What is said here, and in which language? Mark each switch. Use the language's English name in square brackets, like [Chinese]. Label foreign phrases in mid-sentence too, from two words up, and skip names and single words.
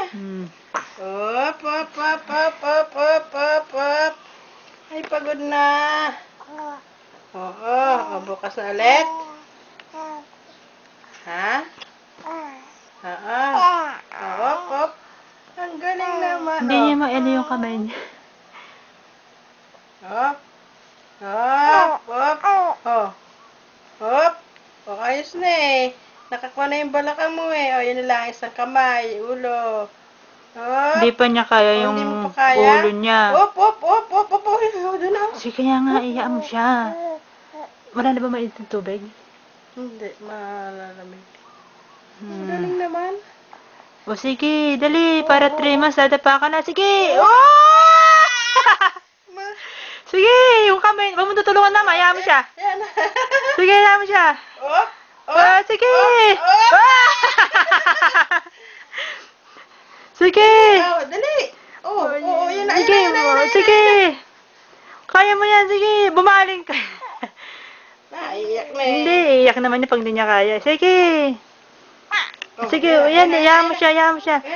[Filipino] Op, op, op, op, op, op, op, op. Ay, pagod na. Oo. O, bukas na ulit. Ha? Oo. Op, op. Ang galing naman. Hindi niya maano yung kamay niya. Op. Op, op. Oh. Op. O, ayos na eh. Nakakuha na yung balakang mo eh. O, yun na lang. Isang kamay, ulo. Op. Hindi pa niya kaya O, yung hindi mo pa kaya? ulo niya. Op, op, op, op, op. Doon na. Sige, kaya nga, iyaan mo siya. Wala na ba mainit ng tubig? Hindi, malalamig. Ang galing naman. O sige, dali, para 3 months, dadapa ka na. Sige! Oh! Sige, yung kamay, huwag mo tutulungan na, hayaan mo siya. Yan. Sige, hayaan mo siya. Op, op. Sige! Op. Sige! Oh, dali. Oh, yun na, Sige, sige! Kaya mo yan, sige, bumaling ka. Iyak na eh. Hindi, iyak naman niya pag hindi niya kaya. Sige! Sige, yan, hayaan mo siya, hayaan mo siya.